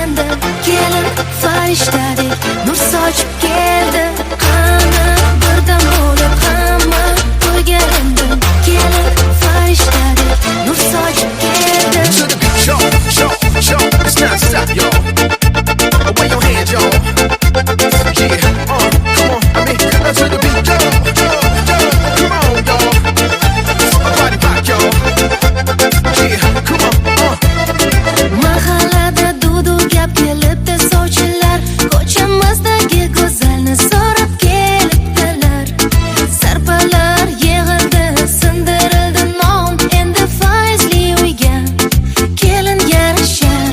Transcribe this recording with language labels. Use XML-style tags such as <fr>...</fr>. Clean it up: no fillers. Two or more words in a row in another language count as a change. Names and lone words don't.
<uz>kelin farishtadek nur sochib keldi. Hamma birdan bo'lib hamma to'yga endi, kelin farishtadek nur sochib keldi.</uz> <en>To the beat, y'all, it's not stop, y'all. Away your hands, y'all. Yeah, come on, I mean, to the beat, y'all, come on, y'all. Body rock, y'all. Yeah, come on,</en> <uz>Mahallada dudu gap kelibdi, sovchilar ko'chamizdagi go'zalni so'rab kelibdilar. Sarpalar yig'ildi, sindirildi non, endi faizli uyga kelin yarashar.</uz>